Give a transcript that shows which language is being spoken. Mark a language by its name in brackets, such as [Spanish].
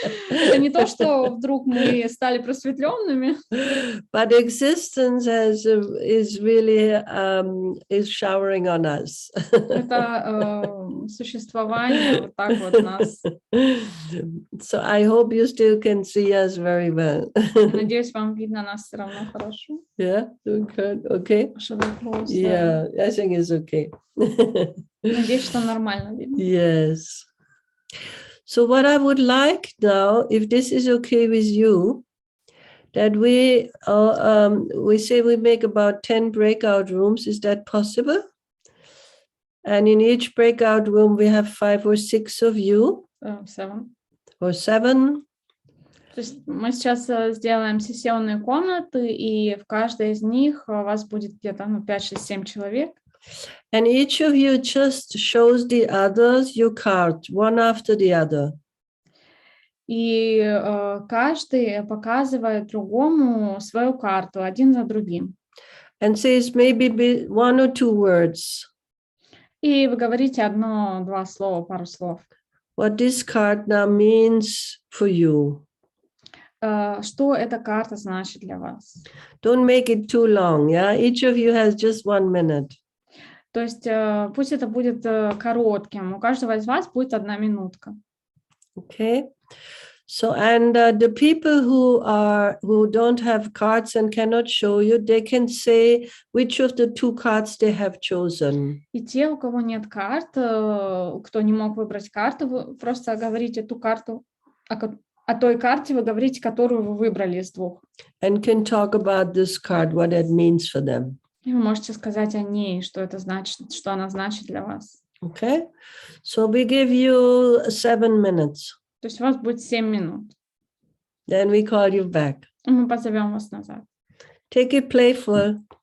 [Russian] Это не то, что вдруг мы стали просветленными. [English] But existence is really is showering on us. [Russian] Это существование вот так вот нас. [English] So I hope you still can see us very well. [Russian] Надеюсь, вам видно нас все равно хорошо. [English] Yeah, okay. Yeah, I think it's okay. [Russian] Надеюсь, что нормально видно. [English] Yes. So what I would like now, if this is okay with you, that we say we make about 10 breakout rooms. Is that possible? And in each breakout room, we have 5 or 6 of you. 7. Or 7. [Russian] То есть мы сейчас сделаем сессионные комнаты, и в каждой из них у вас будет где-то 5, 6, 7 человек. [English] And each of you just shows the others your card, one after the other. [Russian] И каждый показывает другому свою карту, один за другим. [English] And says maybe 1 or 2 words. [Russian] И вы говорите 1-2 слова, пару слов. [English] What this card now means for you. [Russian] Что эта карта значит для вас? [English] Don't make it too long, yeah? Each of you has just 1 minute. [Russian] То есть пусть это будет коротким. У каждого из вас будет 1 минутка. [English] Okay. So, and the people who don't have cards and cannot show you, they can say which of the 2 cards they have chosen. [Russian] И те, у кого нет карт, кто не мог выбрать карту, вы просто говорите ту карту, о той карте вы говорите, которую вы выбрали из 2. [English] And can talk about this card, what it means for them. [Russian] И вы можете сказать о ней, что это значит, что она значит для вас. [English] Okay. So we give you 7 minutes. [Russian] То есть у вас будет 7 минут. [English] Then we call you back. [Russian] И мы позовем вас назад. [English] Take it playful.